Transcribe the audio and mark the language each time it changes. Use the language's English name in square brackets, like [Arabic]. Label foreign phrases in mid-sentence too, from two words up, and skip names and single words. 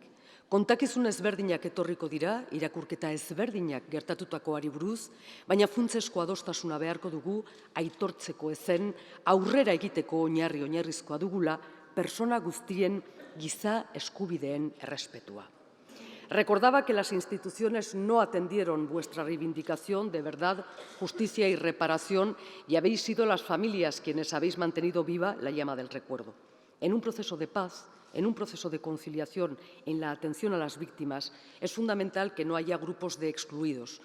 [Basque] Kontakizun ezberdinak etorriko dira, irakurketa ezberdinak gertatutakoari buruz, baina funtsesko adostasuna beharko dugu aitortzeko ezen aurrera egiteko oinarrizkoa dugula persona guztien giza eskubideen errespetua. [Spanish] Recordaba que las instituciones no atendieron vuestra reivindicación de verdad, justicia y reparación y habéis sido las familias quienes habéis mantenido viva la llama del recuerdo. En un proceso de paz, en un proceso de conciliación, en la atención a las víctimas, es fundamental que no haya grupos de excluidos.